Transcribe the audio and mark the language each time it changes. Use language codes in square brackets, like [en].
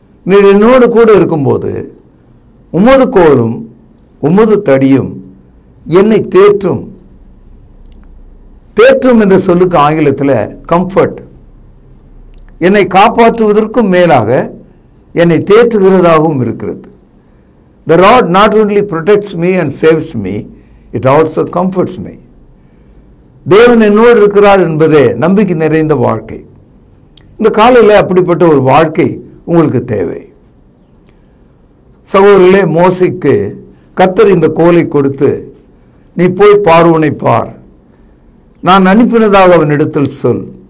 [ta] நீர் என்னோடு கூட இருக்கும்போது உமது கோலும் உமது தடியும் என்னை தேற்றும். தேற்றும் என்ற சொல்லுக்கு ஆங்கிலத்தில் கம்ஃபர்ட். என்னை காப்பாற்றுவதற்கும் மேலாக என்னை தேற்றுகிறதாகவும் இருக்கிறது. [en] The rod not only protects me and saves me, it also comforts me. [ta] தேவன் என்னோடு இருக்கிறார் என்பதே நம்பிக்கை நிறைந்த வாழ்க்கை. இந்த காலையில் அப்படிப்பட்ட ஒரு வாழ்க்கை உங்களுக்கு தேவை. சகோதரர்களே, மோசேக்கு கர்த்தர் இந்த கோலை கொடுத்து, நீ போய் பார்வோனை பார், நான் அனுப்பினதாக அவனிடத்தில் சொல்.